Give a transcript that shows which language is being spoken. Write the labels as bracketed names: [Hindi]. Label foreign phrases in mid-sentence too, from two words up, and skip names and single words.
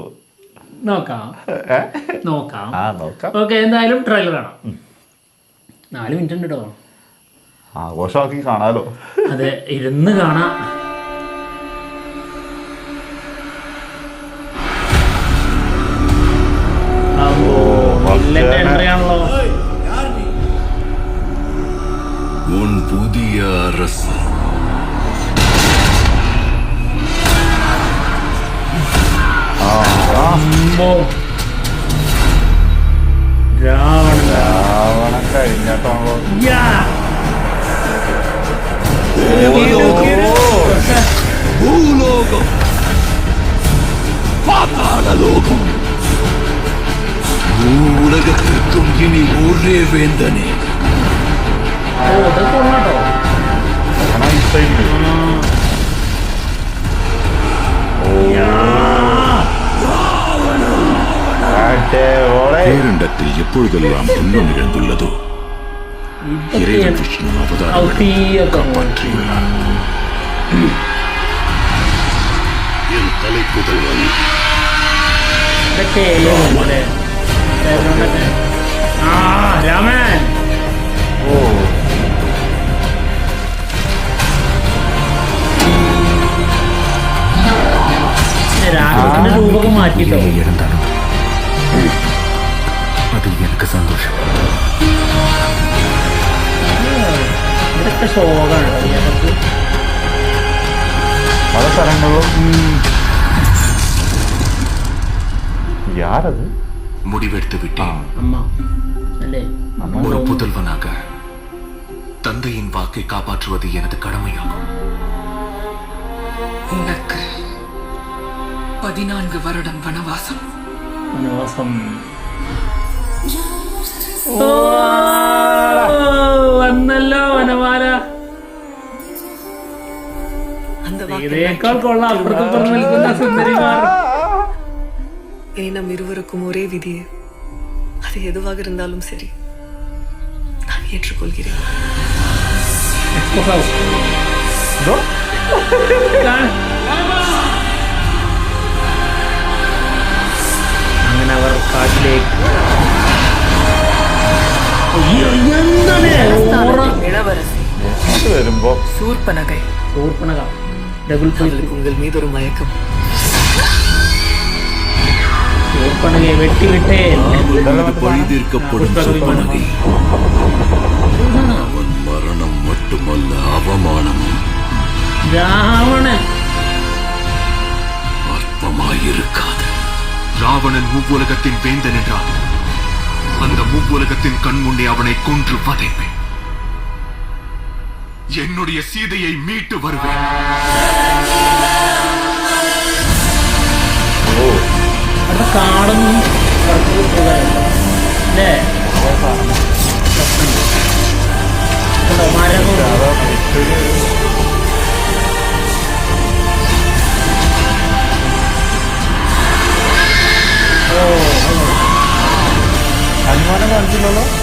[Malayalam] നോക്കാം. ഓക്കെ, എന്തായാലും ട്രെയിലർ കാണാം. 4 മിനിറ്റ് ഉണ്ട് കേട്ടോ. ആഘോഷമാക്കി കാണാലോ. അതെ, ഇരുന്ന് കാണാം. എൻട്രിയാണല്ലോ. [Tamil] உன் புதிய அரசு [Malayalam] രാവണൻ കഴിഞ്ഞാണല്ലോ. ഭൂലോകം, പാതാളലോകം, [Tamil] உலகத்திற்கும் இனி ஒரே வேந்தனே. பேரண்டத்தில் எப்பொழுதெல்லாம் துன்பம் நிகழ்ந்துள்ளதோ இறைவன் விஷ்ணு அவதாரம் காப்பாற்றியுள்ளார். என் தலைப்புதல்வன் [Malayalam] ഇതൊക്കെ അല്ലേ ബാക്ക്ഗ്രൗണ്ടൊക്കെ. ആ രാമൻ ഓ രാഘവന്റെ രൂപമൊക്കെ മാറ്റിട്ടോ. അതിൽ എനിക്ക് സന്തോഷം. ഇതൊക്കെ ശോകമാണ് നമുക്ക്. പല സ്ഥലങ്ങളിലും യാരത് [Tamil] முடிவெடுத்து விட்டேன். [Malayalam] അമ്മ അല്ലേ [Tamil] ஒரு புதல்வனாக தந்தையின் வாக்கை காப்பாற்றுவது எனது கடமையாகும். உனக்கு 14 வருடம் வனவாசம். [Malayalam] വനവാസം. ഓ, വന്നല്ലോ വനമാല. [Tamil] அந்த [Malayalam] ഇതിനേക്കാൾ കൊള്ളാം അപ്പുറത്ത് നിൽക്കുന്ന സുന്ദരിമാർ. [Tamil] இனி நம் இருவருக்கும் ஒரே விதியே. அது எதுவாக இருந்தாலும் சரி, நான் ஏற்றுக்கொள்கிறேன். [Malayalam] അങ്ങനെ അവർ കാട്ടിലേക്ക്. [Tamil] அரஸ்தானத்தின் இளவரசி [Malayalam] വരുമ്പോ [Tamil] சூர்பனகை, [Malayalam] ശൂർപ്പണഖ ഡബിൾ [Tamil] அவளுக்கு உங்கள் மீது ஒரு மயக்கம். [Malayalam] ശൂർപ്പണഖയെ വെട്ടിവിട്ടേ. [Tamil] அவனது பழி தீர்க்கப்படும் சொப்பனகை. அவன் மரணம் மட்டுமல்ல, அவமானமும் [Malayalam] രാവണൻ [Tamil] அற்பமாயிருக்காது. ராவணன் முவ்வுலகத்தின் வேந்தன் என்றால் அந்த முவ்வுலகத்தின் கண் முன்னே அவனை கொன்று வதைப்பேன். என்னுடைய சீதையை மீட்டு வருவேன். [Malayalam] അവിടെ കാടൊന്നും അല്ലേ മരങ്ങളും അനുമാനം കാണിച്ചില്ലല്ലോ.